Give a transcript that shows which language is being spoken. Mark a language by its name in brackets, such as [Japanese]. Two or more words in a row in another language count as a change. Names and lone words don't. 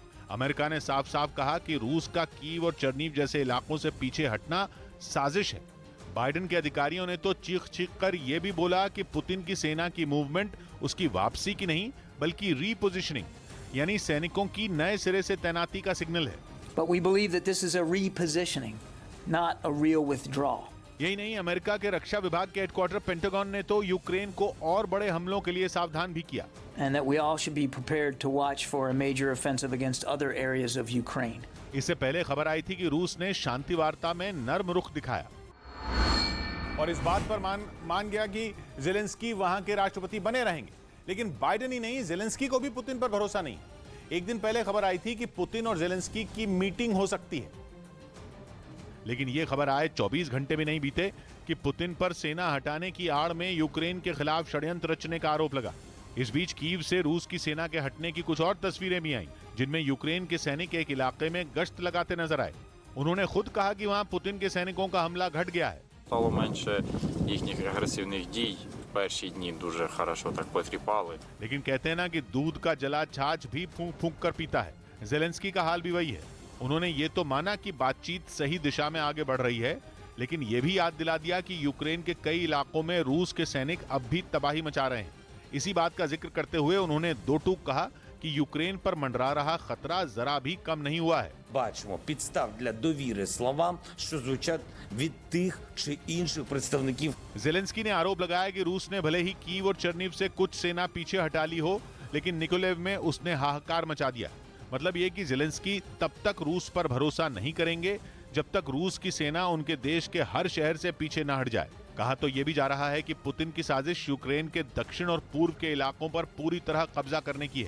[Hindi] अमेरिका ने साफ साफ कहा कि रूस का कीव और चर्नीव जैसे इलाकों से पीछे हटना साजिश है। बाइडेन के अधिकारियों ने तो चीख कर यह भी बोला कि पुतिन की सेना की मूवमेंट उसकी वापसी की नहीं बल्कि रीपोजिशनिंग यानी सैनिकों की नए सिरे से तैनाती का सिग्नल है। [English] But we believe that this is a repositioning, not a real withdrawal. [Hindi] यही नहीं, अमेरिका के रक्षा विभाग के हेडक्वार्टर पेंटागन ने तो यूक्रेन को और बड़े हमलों के लिए सावधान भी किया। [English] And that we all should be prepared to watch for a major offensive against other areas of Ukraine. [Hindi] इससे पहले खबर आई थी कि रूस ने शांति वार्ता में नर्म रुख दिखाया और इस बात पर मान गया कि जेलेंस्की वहां के राष्ट्रपति बने रहेंगे। लेकिन बाइडेन ही नहीं, जेलेंस्की को भी पुतिन पर भरोसा नहीं। एक दिन पहले खबर आई थी कि पुतिन और जेलेंस्की की मीटिंग हो सकती है, लेकिन यह खबर आए 24 घंटे भी नहीं बीते कि पुतिन पर सेना हटाने की आड़ में यूक्रेन के खिलाफ षड्यंत्र रचने का आरोप लगा। इस बीच कीव से रूस की सेना के हटने की कुछ और तस्वीरें भी आईं, जिनमें यूक्रेन के सैनिक एक इलाके में गश्त लगाते नजर आए। उन्होंने खुद कहा कि वहां पुतिन के सैनिकों का हमला घट गया है। [Ukrainian] Стало менше їхніх агресивних дій. В перші дні дуже хорошо так потріпали. [Hindi] लेकिन कहते हैं ना कि दूध का जला छाछ भी फूंक फूंक कर पीता है। जेलेंस्की का हाल भी वही है। उन्होंने ये तो माना कि बातचीत सही दिशा में आगे बढ़ रही है, लेकिन ये भी याद दिला दिया कि यूक्रेन के कई इलाकों में रूस के सैनिक अब भी तबाही मचा रहे हैं। इसी बात का जिक्र करते हुए उन्होंने दो टूक कहा कि यूक्रेन पर मंडरा रहा खतरा जरा भी कम नहीं हुआ है। [Ukrainian] Бачимо підстав для довіри словам, що звучать від тих чи інших представників. [Hindi] जेलेंस्की ने आरोप लगाया कि रूस ने भले ही कीव और चर्नीव से कुछ सेना पीछे हटा ली हो, लेकिन निकोलेव में उसने हाहाकार मचा दिया। मतलब ये कि जेलेंस्की तब तक रूस पर भरोसा नहीं करेंगे जब तक रूस की सेना उनके देश के हर शहर से पीछे न हट जाए। कहा तो यह भी जा रहा है कि पुतिन की साजिश यूक्रेन के दक्षिण और पूर्व के इलाकों पर पूरी तरह कब्जा करने की है।